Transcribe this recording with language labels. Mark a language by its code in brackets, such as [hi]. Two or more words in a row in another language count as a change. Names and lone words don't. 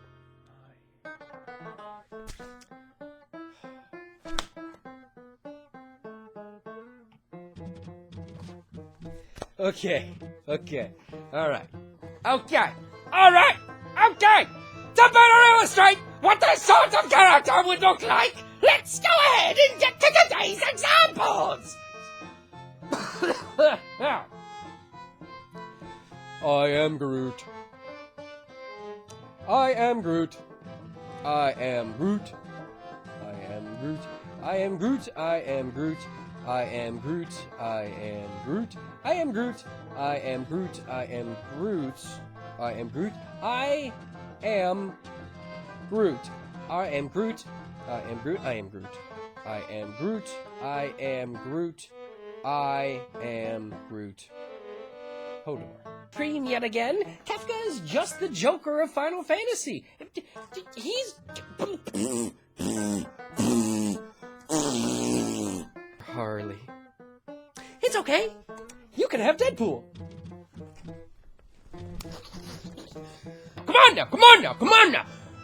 [en] Okay, alright. To better illustrate what this sort of character would look like, let's go ahead and get to today's examples! I am Groot. I am Groot. I am Groot. I am Groot. I am Groot. I am Groot. I am Groot. I am Groot. I am Groot. I am Groot. I am Groot. I am Groot. I am Groot. I am Groot. I am Groot. I am Groot. I am Groot. I am Groot. I am Groot. Hodor. Dream yet again? Kafka is just the Joker of Final Fantasy. He's... Harley. It's okay. You can have Deadpool. Come on now, come on now, come on now.